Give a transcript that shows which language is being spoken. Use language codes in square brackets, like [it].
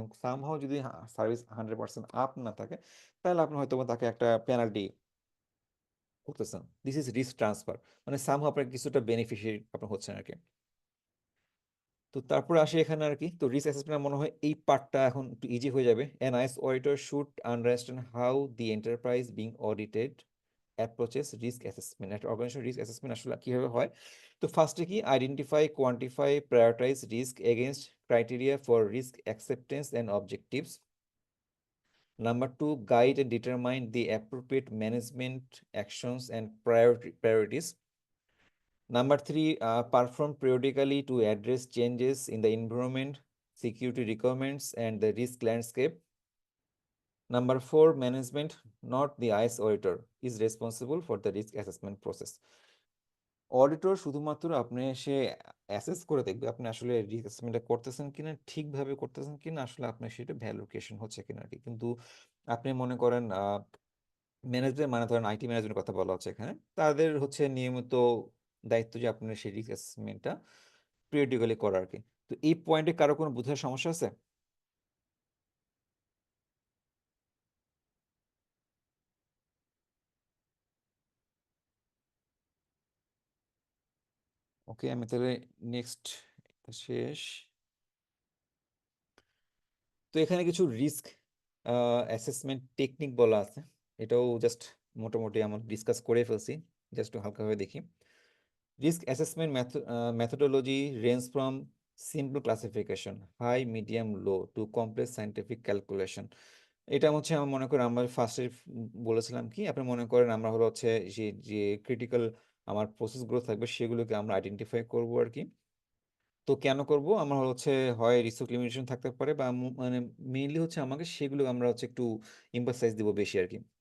[bn] এখন সামহাও যদি service 100% up না থাকে, তাহলে আপনি হয়তো বা তাকে একটা পেনাল্টি করতেছেন। [en] this is risk transfer, [bn] মানে সামহাও আপনার কিছুটা বেনিফিশিয়ারি আপনার হচ্ছেন আর কি। তো তারপরে আসে এখানে আর কি, তো রিস্ক অ্যাসেসমেন্ট মনে হয় এই পার্টটা এখন একটু ইজি হয়ে যাবে। [en] An IS auditor should understand how the enterprise being audited approaches risk assessment। [bn] একটা অর্গানাইজেশন রিস্ক অ্যাসেসমেন্ট আসলে কিভাবে হয়, তো ফার্স্টে কি [en] Identify, quantify, prioritise risk against criteria for risk acceptance and objectives. Number two, guide and determine the appropriate management actions and priorities. Number three, perform periodically to address changes in the environment, security requirements, and the risk landscape. Number four, management, not the IS auditor, is responsible for the risk assessment process. [bn] Auditor শুধুমাত্র আপনি সে assess করে দেখবে আপনি আসলে risk অ্যাসেসমেন্টটা করতেছেন কিনা, ঠিকভাবে করতেছেন কিনা, আসলে আপনার সেটা ভ্যালুকেশন হচ্ছে কিনা আর কি। কিন্তু আপনি মনে করেন ম্যানেজমেন্ট মানে ধরেন আইটি ম্যানেজমেন্টের কথা বলা হচ্ছে এখানে, তাদের হচ্ছে নিয়মিত দায়িত্ব যে আপনার সেই রিস্ক অ্যাসেসমেন্টটা পিরিয়ডিক্যালি করা আর কি। তো এই পয়েন্টে কারো কোনো বোঝার সমস্যা আছে? ওকে, আমি তাহলে নেক্সট শেষ। তো এখানে কিছু রিস্ক অ্যাসেসমেন্ট টেকনিক বলা আছে, এটাও জাস্ট মোটামুটি আমরা ডিসকাস করে ফেলছি, জাস্ট হালকাভাবে দেখি। [en] Risk assessment methodology range from simple classification, high, medium, low to complex scientific calculation। [bn] এটা হচ্ছে আমার মনে করেন আমরা ফার্স্টে বলেছিলাম কি, আপনি মনে করেন আমরা হলো হচ্ছে যে যে ক্রিটিক্যাল আমার প্রসেসগুলো থাকবে সেগুলোকে আমরা আইডেন্টিফাই করব আর কি। তো কেন করব, আমার হচ্ছে হয় রিসোর্স লিমিটেশন থাকতে পারে বা মানে মেইনলি হচ্ছে আমাকে সেগুলো আমরা হচ্ছে একটু এমফাসাইজ দিব বেশি আর কি।